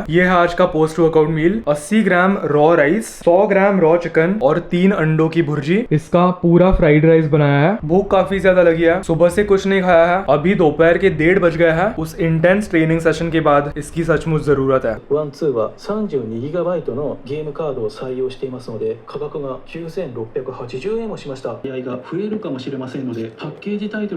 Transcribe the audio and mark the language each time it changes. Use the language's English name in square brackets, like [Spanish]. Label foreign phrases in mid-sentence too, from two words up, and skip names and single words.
[Hindi] ये है आज का [English] post workout meal. [Hindi] 80 ग्राम [English] raw rice, [Hindi] 100 ग्राम [English] raw chicken [Hindi] और 3 अंडों की भुर्जी। इसका पूरा [English] fried rice [Hindi] बनाया है। भूख काफी ज्यादा लगी है, सुबह से कुछ नहीं खाया है। अभी दोपहर के 1:30 बज गए हैं। उस [English] intense training session [Hindi] के बाद इसकी सचमुच जरूरत है। [Japanese] 1-2 は 32GB のゲームカードを採用していますので、価格が9680円もしました。AI が増えるかもしれませんので、パッケージタイトル